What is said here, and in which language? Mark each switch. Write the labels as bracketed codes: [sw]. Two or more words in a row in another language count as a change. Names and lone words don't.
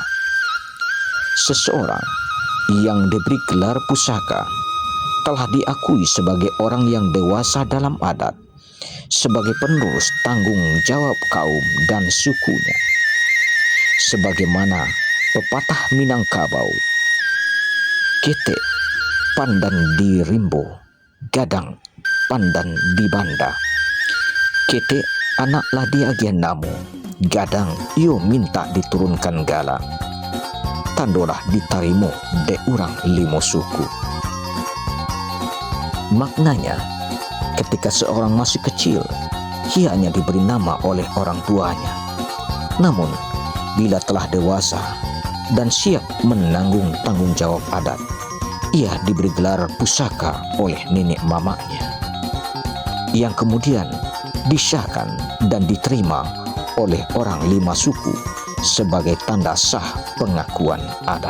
[id] Seseorang yang diberi gelar pusaka telah diakui sebagai orang yang dewasa dalam adat, sebagai penerus tanggung jawab kaum dan sukunya. Sebagaimana pepatah Minangkabau, [min] "Ketek pandan di rimbo, gadang pandan di banda. Kete anak ladi agian namu, gadang iyo minta diturunkan gala. Tandolah ditarimu de urang limo suku." [id] Maknanya, ketika seorang masih kecil, ia hanya diberi nama oleh orang tuanya. Namun, bila telah dewasa dan siap menanggung tanggung jawab adat, ia diberi gelar pusaka oleh nenek mamanya, yang kemudian disahkan dan diterima oleh orang 5 suku sebagai tanda sah pengakuan adat.